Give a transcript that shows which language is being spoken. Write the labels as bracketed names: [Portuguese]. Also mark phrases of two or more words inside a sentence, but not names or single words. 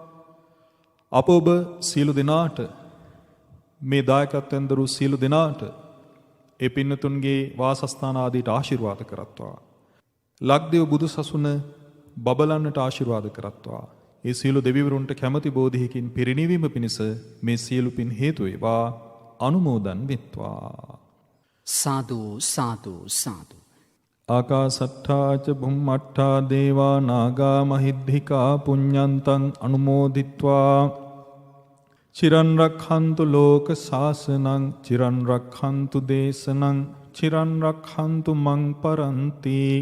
[Sinhala] අප ඔබ සියලු දෙනාට මේ දායකත්වයෙන් දරු සියලු දෙනාට ඒ පින්නතුන්ගේ වාසස්ථාන ආදීට ආශිර්වාද කරත්වා. ලක්දිව බුදු සසුන බබලන්නට ආශිර්වාද කරත්වා. ඒ සියලු දෙවිවරුන්ට කැමැති බෝධියකින් පිරිනිවීම පිණිස මේ සියලු පින් හේතු වේවා. අනුමෝදන් වෙත්වා. සාදු සාදු සාදු. [Pali] ආකාසට්ඨා ච බුම්මට්ඨා දේවා නාග මහිද්దికා පුඤ්ඤන්තං අනුමෝදිත්වා චිරන් රක්ඛන්තු ලෝක සාසනං චිරන් රක්ඛන්තු දේශනං චිරන් රක්ඛන්තු මං පරන්ති